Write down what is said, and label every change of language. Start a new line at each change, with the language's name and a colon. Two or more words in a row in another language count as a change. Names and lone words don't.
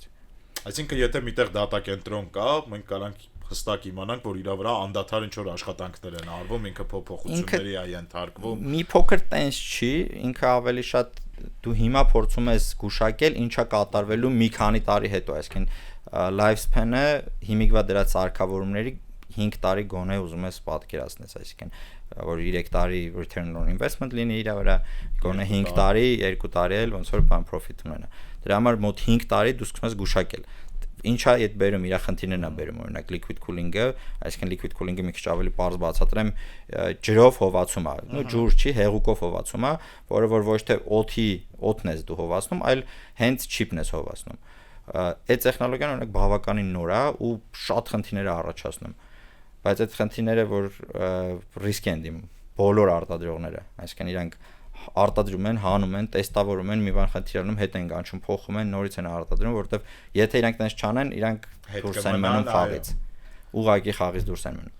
Armenian: Այսինքն եթե միտեղ դատա կենտրոն կա, մենք կարանք հստակ իմանանք, որ իր վրա անդադար ինչ որ աշխատանքներ են արվում, ինքը փոփոխությունների է ենթարկվում։ Մի փոքր տենց չի, ինքը ավելի շատ դու հիմա փորձում ես գուշակել ինչա կատարվելու մի քանի տարի հետո, այսինքն lifespan-ը հիմիկվա դրա սարքավորումների 5 տարի գոնե ուզում ես պատկերացնես, այսինքն որ 3 տարի
English: return on investment
Armenian: լինի իր վրա, գոնե 5 տարի, 2 տարի էլ ոնց որ բան profit ունենա։ Դրա համար մոտ 5 տարի դու սկսում ես գուշակել։ Ինչա այդ բերում իր խնդիրներն է բերում, օրինակ
English: liquid cooling-ը,
Armenian: այսինքն
English: liquid cooling-ը
Armenian: մի քիչ ավելի པարզ բացատրեմ, ջրով հովացում է, նո ջուր չի, հեղուկով հովացում է, որը որ ոչ թե օդն ես դու հովացնում, այլ հենց չիպն ես հովացնում։ Այդ տեխնոլոգիան օրինակ բավականին նոր է ու շատ խնդիրներ է առաջացնում, բայց այդ խնդիրները որ ռիսկ են դիմում բոլոր արտադրողները, այսինքն իրանք արտադրում են, հանում են, տեստավորում են, մի բան խնդիր անում, հետ են գանչում, փոխում են, նորից են արտադրում, որովհետև եթե իրանք տենց չանեն, իրանք դուրս են մնում խաղից։ Ուղղակի խաղից դուրս են մնում։